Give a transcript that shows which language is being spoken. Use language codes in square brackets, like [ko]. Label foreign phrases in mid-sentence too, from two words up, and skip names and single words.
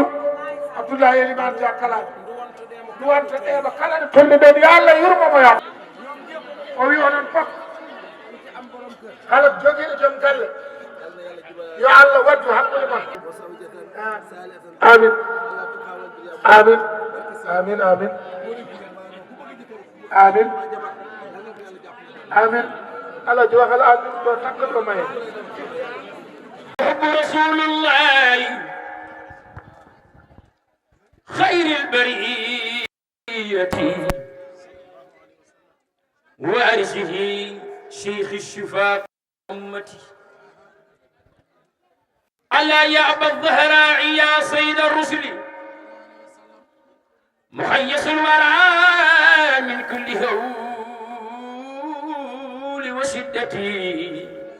[ff] Abdoulaye Elimane Dia Kaladio duwanta ɗeɓa kala ɗe tolni ɓen yo Allah yurmomo yaafo o wi onon fof kala joguiɗo joom galle yo Allah waddu hakkude mon amin amin amin amin amin amin Allah jowakal amin ɗo takka ɗo maye [ar] حب رسول الله خير البرية وارثه شيخ الشفاء أمتي ألا يأبى الظهراء يا سيد الرسل محيص الورى من كل هول وشدتي